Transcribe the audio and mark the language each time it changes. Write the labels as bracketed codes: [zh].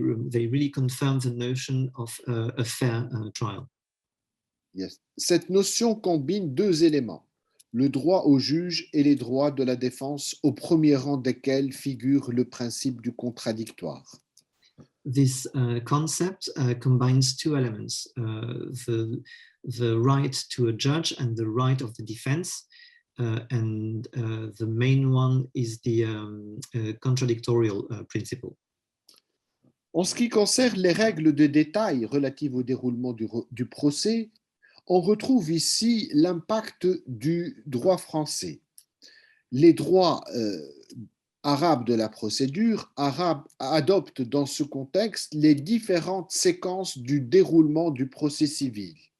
[en] They really confirm the notion of a fair trial. Yes. [fr] Cette notion combine deux éléments, le droit au juge et les droits de la défense, au premier rang desquels figure le principe du contradictoire. [en] This concept combines two elements, the right to a judge and the right of the defense, and the main one is the contradictorial principle. [fr] En ce qui concerne les règles de détail relatives au déroulement du procès, on retrouve ici l'impact du droit français. Les droits arabes de la procédure adoptent dans ce contexte les différentes séquences du déroulement du procès civil.